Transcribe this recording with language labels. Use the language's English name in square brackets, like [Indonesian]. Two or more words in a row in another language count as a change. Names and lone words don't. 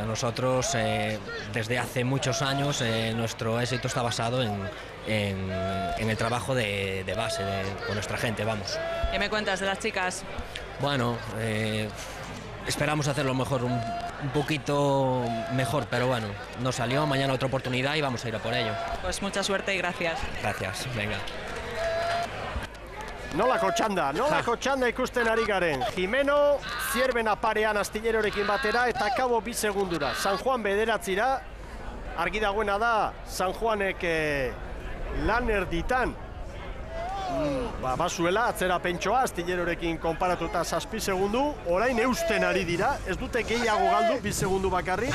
[Spanish] Nosotros desde hace muchos años nuestro éxito está basado en el trabajo de base con nuestra gente, vamos. ¿Qué me cuentas de las chicas? Bueno, esperamos hacerlo mejor, un poquito mejor, pero bueno, no salió, mañana otra oportunidad y vamos a ir a por ello. Pues mucha suerte y gracias. Gracias, venga. [Basque] Nolako txanda ikusten ari garen. Jimeno, Zierbena parean Astillerorekin batera, eta Kabo 2 segundura. San Juan 9, argi dagoena da, San Juanek lan erditan bazuela atzera pentsoa, Astillerorekin konparatuta 7 segundu, orain eusten ari dira, ez dute gehiago galdu, 2 segundu bakarrik.